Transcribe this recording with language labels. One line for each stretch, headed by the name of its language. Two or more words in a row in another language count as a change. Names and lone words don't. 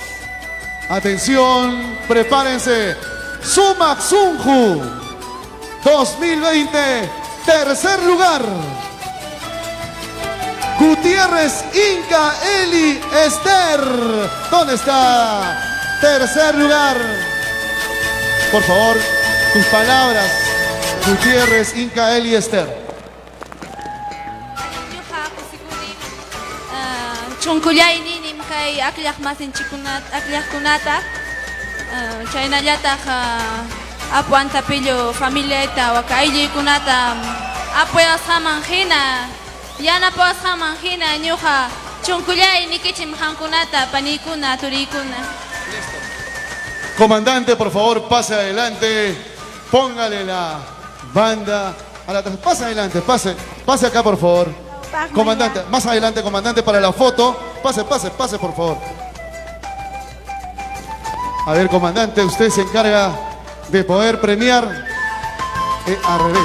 Spanish: Atención, prepárense. Sumaj Sunju 2020, tercer lugar. Gutiérrez Inca Eli Esther. ¿Dónde está? Tercer lugar. Por favor, tus palabras. Gutiérrez Inca Eli Esther.
Quechua: Chunkullayni nimkay akllaq masinchikkunata chaynallataq apu antapillu familiayta waka ayllaykunata apuyasqaman hina yanapawasqaman hina ñuqa chunkullay nikichim hamkunata paniykuna turiykuna.
Spanish: Comandante, por favor, pase adelante. Póngale la banda. Pase adelante, pase acá por favor. Comandante, más adelante, comandante, para la foto. Pase por favor. A ver, comandante, usted se encarga de poder premiar al revés.